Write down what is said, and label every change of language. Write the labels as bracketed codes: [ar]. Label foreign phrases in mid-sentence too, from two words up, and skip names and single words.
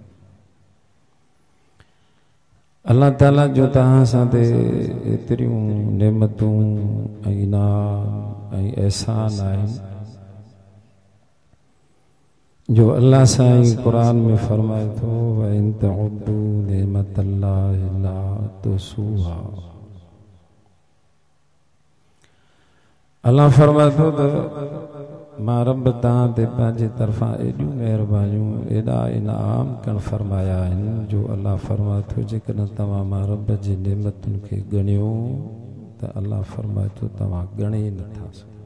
[sd] अल्लाह ताला जो तहां सां ते एतिरियूं नेमतूं ऐं इनाम ऐं एहसान आहिनि, जो अल्लाह साईं कुरान में फरमाए थो [ar] و إن تعدوا نعمة الله لا تحصوها. [sd] अल्लाह फरमाए थो त मां रब तव्हां ते पंहिंजे तरफ़ां एॾियूं महिरबानियूं एॾा इनाम कण फरमाया आहिनि जो अल्लाह फरमाए थो जेकॾहिं तव्हां मां रब जी नेमतुनि खे ॻणियो त अल्लाह फरमाए थो तव्हां ॻणे नथा सघो।